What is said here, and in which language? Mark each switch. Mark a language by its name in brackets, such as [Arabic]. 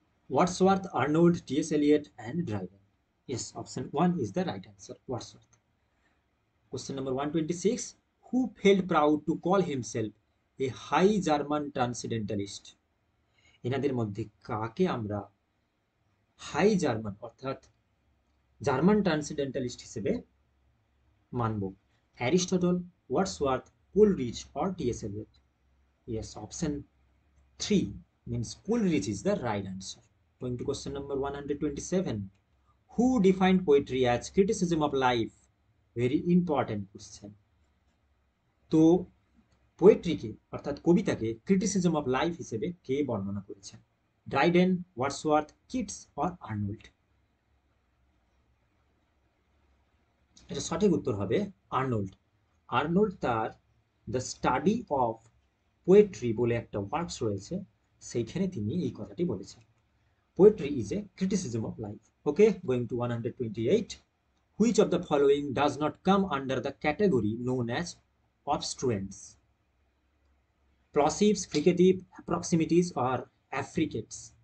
[English] Wordsworth, Arnold, T.S. Eliot, and Dryden. Yes, option 1 is the right answer, Wordsworth. Question number 126. Who felt proud to call himself a high German transcendentalist? [Bangla] এনাদের মধ্যে কাকে আমরা high German অর্থাৎ German ট্রান্সেন্ডেন্টালিস্ট হিসেবে মানব? [English] Aristotle, Wordsworth, Coleridge or T S. Eliot? Yes, option 3 means Coleridge is the right answer. Going to question number 127. Who defined poetry as criticism of life? Very important question. [Bangla] তো পোয়েট্রিকে অর্থাৎ কবিতাকে [English] criticism of life [Bangla] হিসেবে কে বর্ণনা করেছেন? [English] Dryden, Wordsworth, Keats or Arnold? [Bangla] এটা সঠিক উত্তর হবে Arnold. Arnold তার দ্য স্টাডি অফ পোয়েট্রি বলে একটা ওয়ার্কস রয়েছে, সেইখানে তিনি এই কথাটি বলেছেন। [English] Poetry is a criticism of life. Okay, going to 128. Which of the following does not come under the category known as obstruents? Plosives, fricative, approximatives, or affricates?